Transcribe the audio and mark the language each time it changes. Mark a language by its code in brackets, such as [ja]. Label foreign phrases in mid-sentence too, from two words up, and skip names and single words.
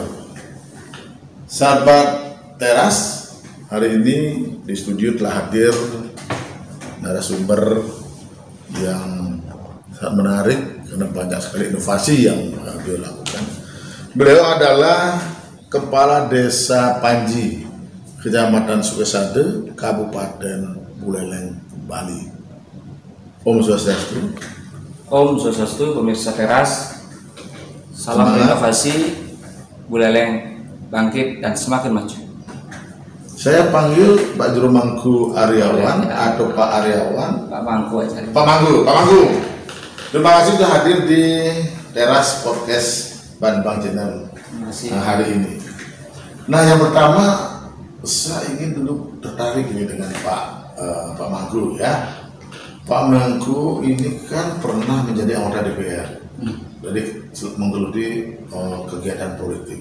[id] Sahabat Teras, hari ini di studio telah hadir narasumber yang sangat menarik karena banyak sekali inovasi yang beliau lakukan. Beliau adalah Kepala Desa Panji, Kecamatan Sukesade, Kabupaten Buleleng, Bali. Om Swastiastu. Om Swastiastu, pemirsa Teras. Salam inovasi, Buleleng bangkit dan semakin maju. Saya panggil Pak Juru Mangku Aryawan atau Pak Aryawan. Pak Mangku aja. Pak Mangku. Terima kasih sudah hadir di Teras Podcast Barilbang Channel hari ini. Nah, yang pertama saya ingin dulu tertarik ini dengan Pak Mangku ya. Pak Mangku ini kan pernah menjadi anggota DPR, jadi menggeluti kegiatan politik.